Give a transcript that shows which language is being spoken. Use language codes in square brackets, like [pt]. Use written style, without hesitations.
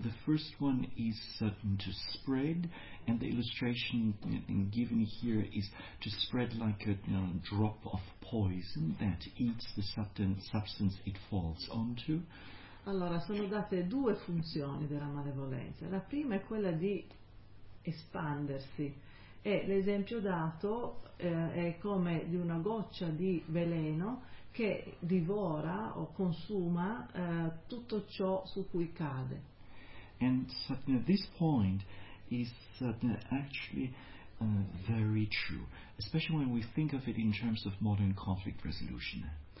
[en] The first one is certain to spread, and the illustration given here is to spread like a drop of poison that eats the substance it falls onto. [it] Allora, sono date due funzioni della malevolenza. La prima è quella di espandersi, e l'esempio dato è come di una goccia di veleno che divora o consuma tutto ciò su cui cade. [en] And so, you know, this point is actually very true, especially when we think of it in terms of modern conflict resolution.